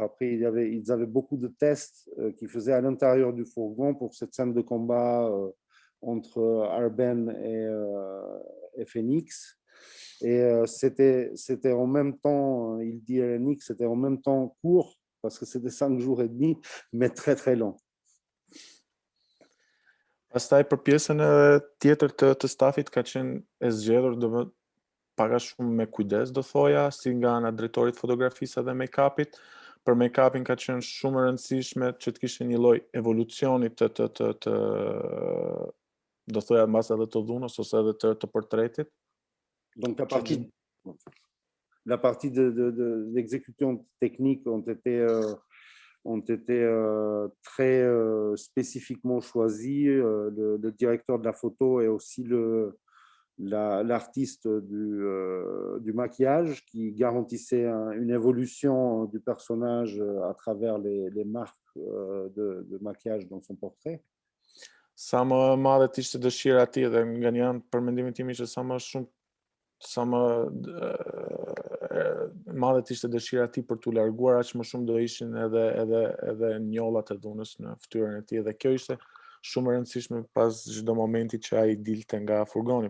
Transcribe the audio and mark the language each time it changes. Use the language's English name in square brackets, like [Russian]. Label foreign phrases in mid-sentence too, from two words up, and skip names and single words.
[French] Après, ils avaient beaucoup de tests qu'ils faisaient à l'intérieur du fourgon pour cette scène de combat entre Arben et Phoenix. Et c'était en même temps, il dit Nick, c'était en même temps court, parce que c'était 5 jours et demi, mais très, très long. [Albanian] Pastaj për pjesën tjetër të stafit ka qenë e zgjedhur pak a shumë me kujdes, do thoja, si nga ana drejtorit fotografisë dhe make-upit. Për make-upin ka qenë shumë e rëndësishme që të kishte një lloj evolucioni të do thoya mbas edhe të dhunës ose edhe të portretit. [French] Donc la partie de l'exécution technique ont été très spécifiquement choisis. Le directeur de la photo et aussi l'artiste du maquillage qui garantissait une évolution du personnage à travers les marques de maquillage dans son portrait. [Albanian] Sa më madhe ishte dëshira e tij dhe nga një anë për mendimin tim ishte sa më madhe ishte dëshira e tij për t'u larguar aq më shumë do ishin edhe njollat e dhunës në fytyrën e tij dhe kjo ishte shumë e rëndësishme pas çdo momenti që ai dilte nga furgoni.